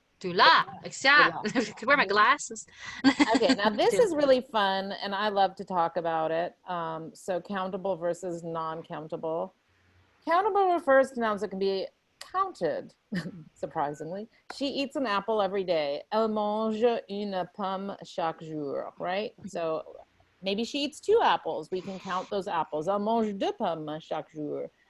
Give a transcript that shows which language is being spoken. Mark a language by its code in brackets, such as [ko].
[en] De la. Exact. Could wear my glasses. Okay, now this is really fun, and I love to talk about it. So countable versus non-countable. Countable refers to nouns that can be counted, surprisingly. She eats an apple every day. [fr] Elle mange une pomme chaque jour, right? [en] So maybe she eats 2 apples. We can count those apples. [fr] Elle mange 2 pommes chaque jour.